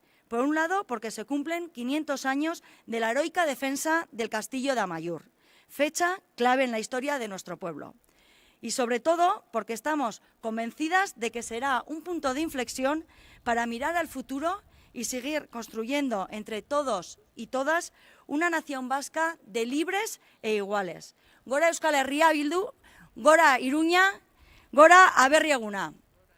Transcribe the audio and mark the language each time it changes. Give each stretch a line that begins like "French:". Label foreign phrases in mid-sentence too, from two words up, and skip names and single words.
Spanish: Por un lado, porque se cumplen 500 años de la heroica defensa del castillo de Amaiur, fecha clave en la historia de nuestro pueblo. y sobre todo porque estamos convencidas de que será un punto de inflexión para mirar al futuro y seguir construyendo entre todos y todas una nación vasca de libres e iguales.
Basque: Gora Euskal Herria Bildu, gora Iruña, gora Aberri Eguna.